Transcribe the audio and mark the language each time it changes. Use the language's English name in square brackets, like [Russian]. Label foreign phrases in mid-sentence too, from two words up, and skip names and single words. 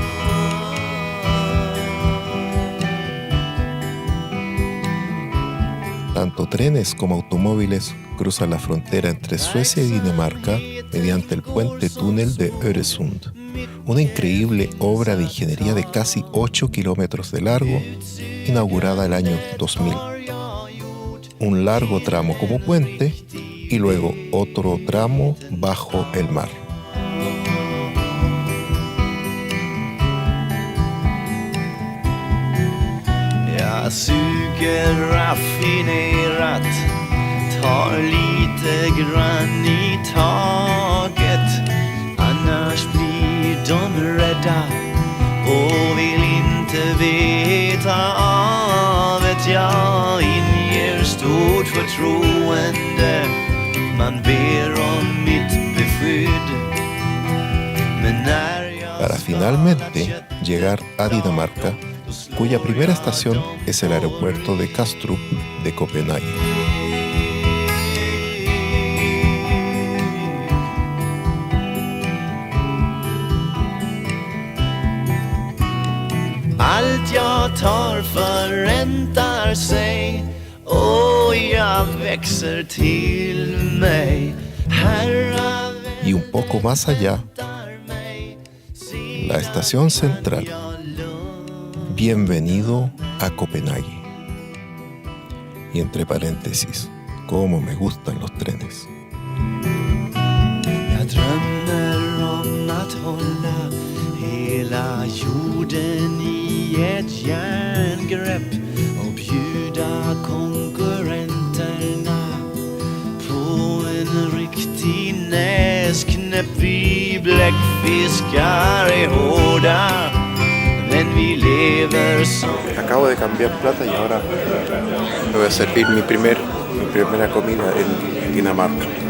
[Spanish] Tanto trenes como automóviles cruzan la frontera entre Suecia y Dinamarca mediante el puente túnel de Öresund, una increíble obra de ingeniería de casi 8 kilómetros de largo, inaugurada el año 2000. Un largo tramo como puente y luego otro tramo bajo el mar. [Swedish] Jag suger raffinerat, tar lite grann i taget. Annars blir de rädda och vill inte veta av ett. Jag inger stort förtroende, man ber om mitt beskydd. Men när jag [Spanish] Para finalmente llegar a Dinamarca, cuya primera estación es el aeropuerto de Kastrup de Copenhague. [Swedish] allt jag tar förräntar sig och jag växer till mig. [Spanish] Y un poco más allá, la estación central. Bienvenido a Copenhague. Y entre paréntesis, cómo me gustan los trenes. [Swedish] Jag drömmer om att hålla hela jorden i ett järngrepp och bjuda konkurrenterna på en riktig näsknäpp. Vi bläckfiskar är hårda, men vi lever så. [Spanish] Acabo de cambiar plata y ahora me voy a servir mi primera comida en Dinamarca.